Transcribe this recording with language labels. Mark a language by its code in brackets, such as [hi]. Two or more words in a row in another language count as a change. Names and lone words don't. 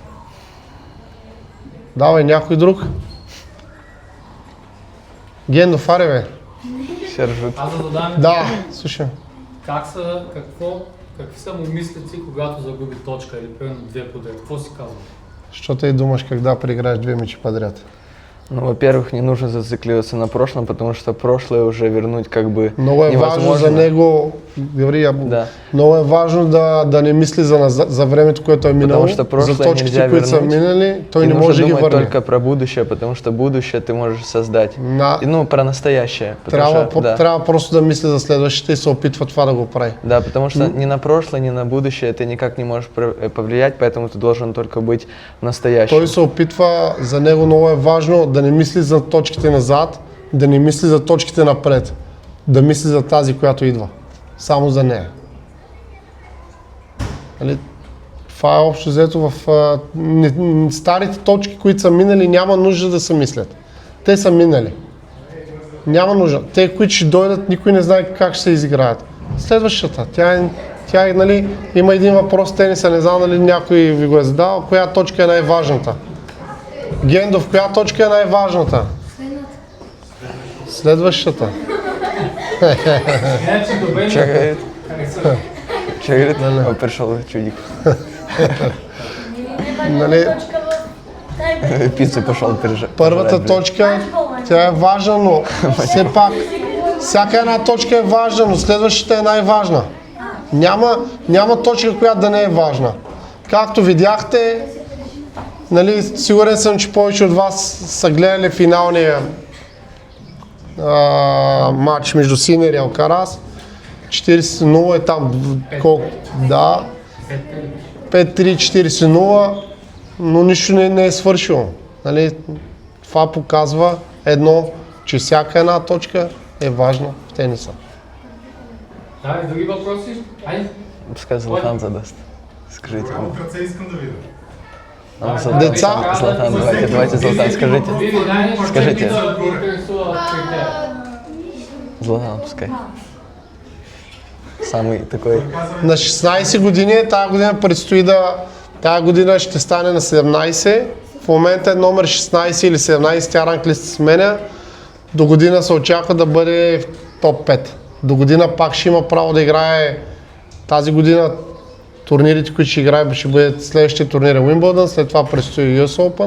[bg] Давай, някой друг? Гендов, аре бе. Сержут. Аз да задам Да, слушай. какви са му мислици, когато загуби точка или примерно две подред? Какво си казва? [ru] Що те думаш, когда проиграешь 2 мяча подряд? Ну, во-первых, не нужно зацикливаться на прошлом, потому что прошлое уже вернуть как бы [bg] Много е [ru] невозможно. [bg] важно за него, говори я, Да. много е важно да не мисли за времето, което е минало, [ru] Потому что прошлое [bg] за точките, [ru] нельзя [bg] които са [ru] вернуть. [bg] минали, той [ru] И [bg] не [ru] нужно [bg] може да ги [ru] думать [bg] върне. [ru] только про будущее, потому что будущее ты можешь создать. [bg] На- [ru] И, ну, про настоящее. Потому что, [bg] да. Трябва просто да мисли за следващите и се опитва това да го прави. [ru] Да, потому что ни на прошлое, ни на будущее ты никак не можешь повлиять, поэтому ты должен только быть в настоящем. [bg] Той се опитва, за него много е важно да не мисли за точките назад, да не мисли за точките напред, да мисли за тази, която идва. Само за нея. Нали, това е общо взето в старите точки, които са минали, няма нужда да се мислят. Те са минали. Няма нужда. Те, които ще дойдат, никой не знае как ще се изиграят. Следващата. Тя е, нали, има един въпрос в тениса, не знам дали някой ви го е задал. Коя точка е най-важната? Гендов, коя точка е най-важната? Следващата. Иначе добре. [ru] Че говорит? Пришел чудик. [bg] Нали, [ru] Пиццу пошел [bg] първата точка, тя е важна, но все пак всяка една точка е важна, но следващата е най-важна. Няма точка, която да не е важна. Както видяхте, нали, сигурен съм, че повече от вас са гледали финалния матч между Синер и Алкарас. 40-0 е там, колко? Да, 5-3, 40-0, но нищо не е свършило. Нали, това показва едно, че всяка една точка е важна в тениса. Да, и други въпроси? Айде. [ru] Пускай Златан задаст. Скажите му. [bg] В ръце искам да видя. Деца, Златан, [ru] давайте Златан, скажите. Скажите. Златан, пускай. Самый такой. [bg] на 16 години, тази година предстои тази година ще стане на 17. В момента е номер 16 или 17, тя ранглиста се сменя. До година се очаква да бъде в топ 5. До година пак ще има право да играе. Тази година турнирите, които ще играе, ще бъдат следващия турнир Уимбълдън, след това предстои US Open.